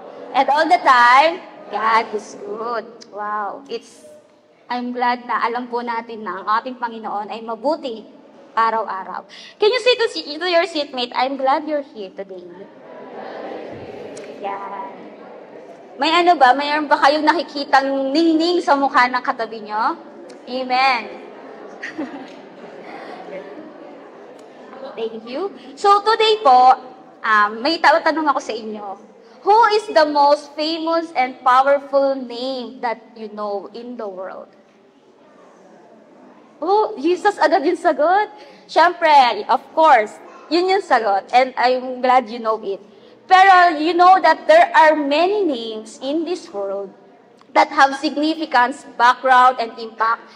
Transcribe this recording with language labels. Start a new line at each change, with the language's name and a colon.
English: And all the time, God is good. Wow. I'm glad
Filipino: na alam po natin na ang ating Panginoon ay mabuti araw-araw.
English: Can you say to your seatmate, I'm glad you're here today.
Filipino: Yan. Mayroon ba kayong nakikitang ningning sa mukha ng katabi nyo? Amen.
English: Thank you. So today
Filipino: po, may tanong ako sa inyo.
English: Who is the most famous and powerful name that you know in the world?
Filipino: Oh, Jesus agad yung sagot. Siyempre, of course, yun yung sagot.
English: And I'm glad you know it. Pero you know that there are many names in this world that have significance, background, and impact.